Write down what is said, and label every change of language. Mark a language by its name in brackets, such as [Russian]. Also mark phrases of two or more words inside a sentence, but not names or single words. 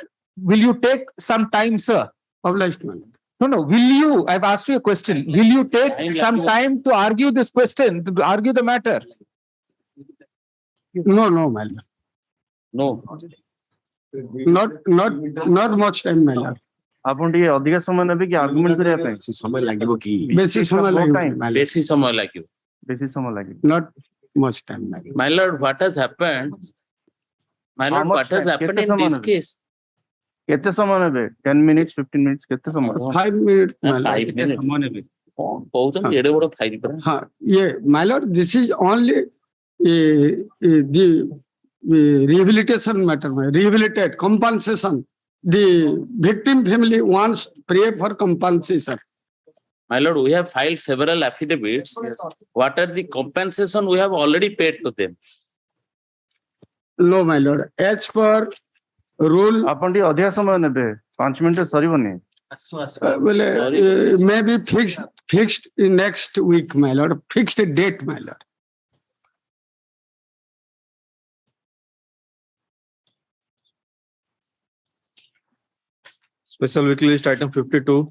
[English] Will you take some time, sir? Obliged, my lord. No. Will you? I've asked you a question. Will you take some time to argue this question, to argue the matter? No, my lord. No. Not much time, my lord. [Odia] ଆପଣ ଟିକେ ଅଧିକ ସମୟ ନେବେ କି ଆର୍ଗୁମେଣ୍ଟ କରିବା ପାଇଁ? ସମୟ ଲାଗିବ କି? ବେଶୀ ସମୟ ଲାଗିବ, [English] my lord. [Odia] ବେଶୀ ସମୟ ଲାଗିବ. ବେଶୀ ସମୟ ଲାଗିବ. [English] Not much time, my lord. My lord, what has happened? My lord, what has happened in this case? [Odia] କେତେ ସମୟ ନେବେ? [English] 10 minutes, 15 minutes, [Odia] କେତେ ସମୟ? [English] 5 minutes, my lord. 5 minutes. [Odia] କହୁଛନ୍ତି ଏଡେ ବଡ ଫାଇଲ ପରା. [English] Yeah, my lord, this is only the rehabilitation matter, rehabilitate, compensation. The victim family wants pray for compensation. My lord, we have filed several affidavits. What are the compensation we have already paid to them? No, my lord. As per rule, [Odia] ଆପଣ ଟିକେ ଅଧିକ ସମୟ ନେବେ. 5 ମିନିଟ ସରିବନି. [English] maybe fixed in next week, my lord. Fixed date, my lord. Special weekly list item 52.